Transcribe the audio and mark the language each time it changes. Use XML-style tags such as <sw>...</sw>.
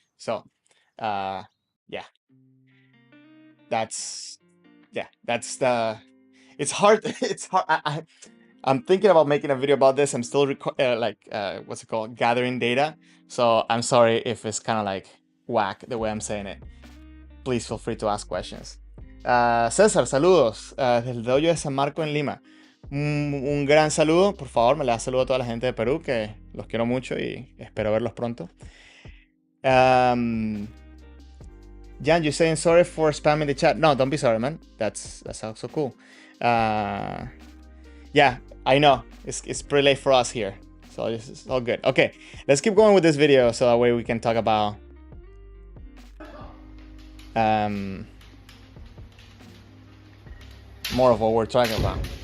<en>So yeah, that's the. It's hard. It's hard. I'm thinking about making a video about this. I'm still what's it called, gathering data. So I'm sorry if it's kind of like whack the way I'm saying it. Please feel free to ask questions.</en> <es>César, saludos desde el dojo de San Marco en Lima. Un gran saludo, por favor, me le da saludo a toda la gente de Perú, que los quiero mucho y espero verlos pronto.</es> <en>Jan, you're saying sorry for spamming the chat. No, don't be sorry, man. That's also cool. Yeah, I know. It's pretty late for us here, so it's all good. Okay, let's keep going with this video so that way we can talk about more of what we're talking about.</en>